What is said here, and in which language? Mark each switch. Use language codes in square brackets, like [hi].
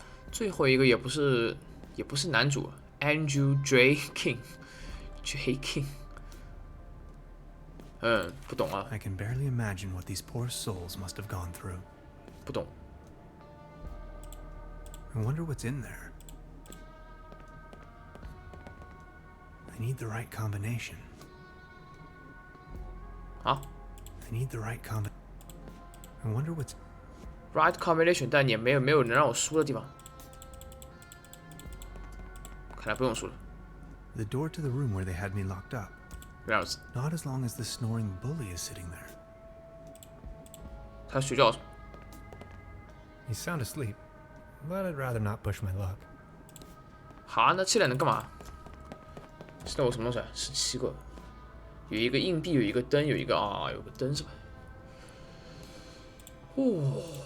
[zh] 最后一个也不是男主 Andrew J King，J King。不懂啊。 [en] I can barely imagine what these poor souls must have gone through. [zh] 不懂。 [en] I wonder what's in there. I need the right combination. 啊 I need the right combination. I wonder what's ， right combination， [zh] 但也没有能让我输的地方。看来不用输了。 [en] the door to the room where they had me locked up. [zh] 原来如此。 [en] Not as long as the snoring bully is sitting there. [zh] 他睡觉。 [en] You sound asleep, but I'd rather not push my luck. [zh] 哈，那起来能干嘛？现在我什么东西啊？17个，有一个硬币，有一个灯，有个灯是吧？哦。